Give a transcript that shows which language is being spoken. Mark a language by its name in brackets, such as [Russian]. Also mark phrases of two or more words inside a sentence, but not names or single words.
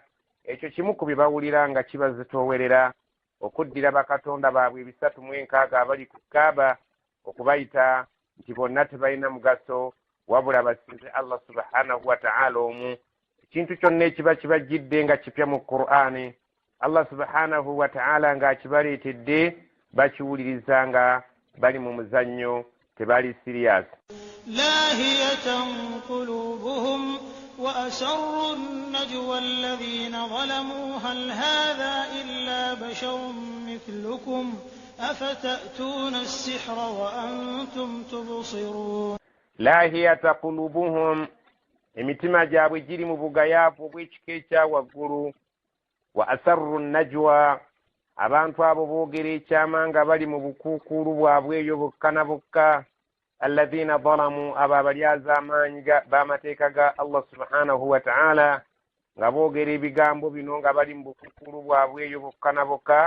[Ganda] Ekyo kimu ku bibawulira nga kibazitoowerera okuddira bakatonda baabwe 306 abali ku Kaaba okubayita nti bonna tebalina mugaso wabula basinze [Arabic] الله سبحانه وتعالى [Ganda] omu. Ekintu kyonna ekiba kibajjidde nga kipya mu Qur'ani [Arabic] الله سبحانه وتعالى [Ganda] nga akibaleetedde bakiwuliriza nga bali mu muzannyo tebali serious. [Arabic] لاهية قلوبهم وأسروا النجوى الذين ظلموا هل هذا إلا بشر مثلكم أفتأتون السحر وأنتم تبصرون. لاهية [Ganda] قلوبهم emitima gyabwe giri mu bugayaavu obw'ekika ekyawaggulu. [Arabic] وأسروا النجوى [Ganda] abantu abo boogera ekyama nga bali mu bukuukulu bwabwe eyo bokka na bokka. [Arabic] الذين ظلموا [Ganda] abo abalyaza amaanyi b'amateeka ga [Arabic] الله سبحانه وتعالى [Ganda] nga boogera ebigambo bino nga bali mu bukuukulu bwabwe eyo bokka na bokka.